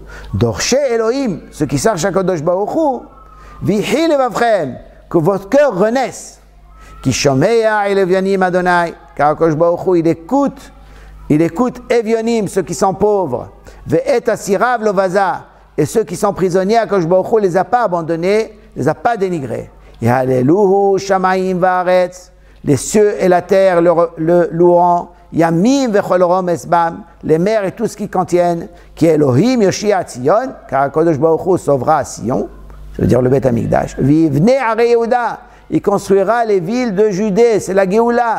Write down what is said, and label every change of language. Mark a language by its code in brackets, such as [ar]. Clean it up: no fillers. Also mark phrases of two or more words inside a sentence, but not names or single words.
[he] דורשי אלהים, [fr] ceux qui cherchent à [he] קדוש ברוך הוא, ויחי לבבכם, [fr] que votre cœur renaisse. [he] כי שמע אל אביונים ה' car קדוש ברוך הוא, [fr] il écoute Evyonim, ceux qui sont pauvres. [he] ואת אסיריו לא בזה, [fr] et ceux qui sont prisonniers, [he] קדוש ברוך הוא [fr] les a pas abandonnés, les a pas dénigrés. [he] יהללוהו שמים וארץ, [fr] les cieux et la terre le loueront. [he] ימים וכל רמש בם, [fr] les mers et tout ce qu'ils contiennent. [he] כי אלהים יושיע ציון car קדוש ברוך הוא [fr] sauvera Sion. Ça veut dire le [he] בית המקדש. ויבנה ערי יהודה, [fr] il construira les villes de Judée, c'est la Géoula.